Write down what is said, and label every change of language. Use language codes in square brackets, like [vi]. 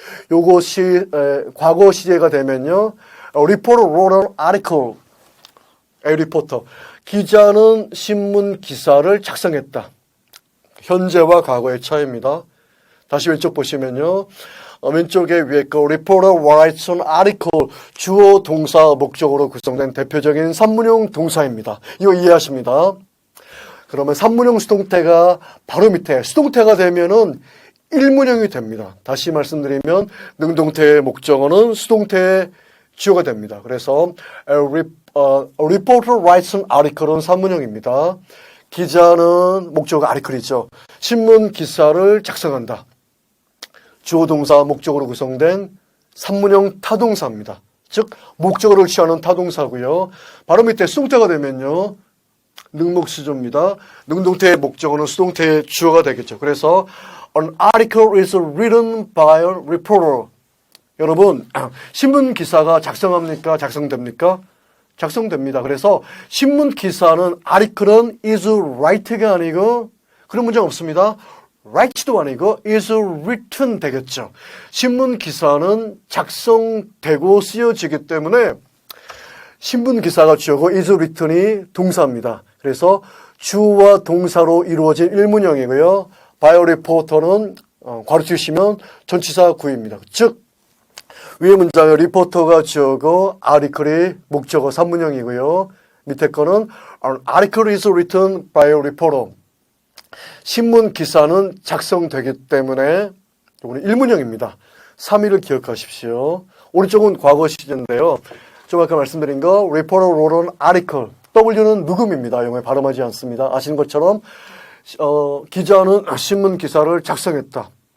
[ko] 요것이 과거 시제가 되면요. [en] Reporter wrote an article. A reporter. [ko] 기자는 신문 기사를 작성했다. 현재와 과거의 차이입니다. 다시 왼쪽 보시면요. 왼쪽에 위에 거 [en] Reporter writes an article. [ko] 주어, 동사, 목적으로 구성된 대표적인 3문형 동사입니다. 이거 이해하십니다. 그러면 3문형 수동태가 바로 밑에 수동태가 되면은 1문형이 됩니다. 다시 말씀드리면 능동태의 목적어는 수동태의 주어가 됩니다. 그래서 [en] A reporter writes an article은 [ko] 3문형입니다. 기자는 목적어가 article이죠. 신문 기사를 작성한다. 주어 동사 목적어로 구성된 3문형 타동사입니다. 즉 목적어를 취하는 타동사고요. 바로 밑에 수동태가 되면요. 능목수조입니다. 능동태의 목적어는 수동태의 주어가 되겠죠. 그래서 [en] An article is written by a reporter. [ko] 여러분, 신문 기사가 작성합니까? 작성됩니까? 작성됩니다. 그래서 신문 기사는 article은 is write가 아니고 그런 문장 없습니다. write도 아니고 is written 되겠죠. 신문 기사는 작성되고 쓰여지기 때문에 신문 기사가 주어고 is written이 동사입니다. 그래서 주어와 동사로 이루어진 1문형이고요. by a reporter는 괄호치우시면 전치사 구입니다. 즉 위의 문장에 리포터가 주어고 article이 목적어 3문형이고요. 밑에 거는 [en] An article is written by a reporter. [ko] 신문 기사는 작성되기 때문에 이거는 1문형입니다. 3위를 기억하십시오. 오른쪽은 과거 시제인데요. 좀 아까 말씀드린 거 [en] reporter wrote an article. [ko] W는 묵음입니다. 영어에 발음하지 않습니다. 아시는 것처럼 기자는 신문 기사를 작성했다.